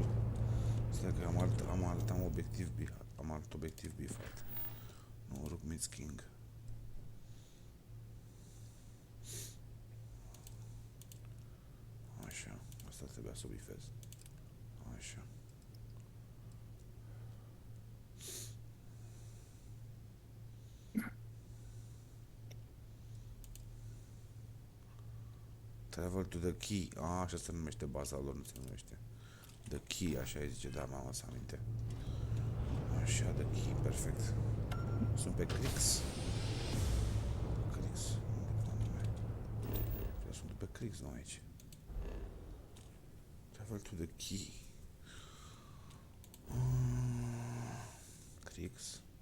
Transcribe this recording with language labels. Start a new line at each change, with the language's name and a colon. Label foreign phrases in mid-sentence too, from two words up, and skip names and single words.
Romanian: Stai că am obiectiv bifat. Am alt obiectiv bifat. Nu, Rugmiț King. Așa, asta trebuia să o bifez. Așa.
English: Travel to the key.
Romanian: Așa se numește baza lor, nu se numește.
English: The key,
Romanian: așa îi zice, da, mama să aminte. Așa,
English: the key, perfect.
Romanian: Sunt pe Kryx. Kryx, unde pe Kryx, nu aici.
English: Travel to the key.
Romanian: Kryx.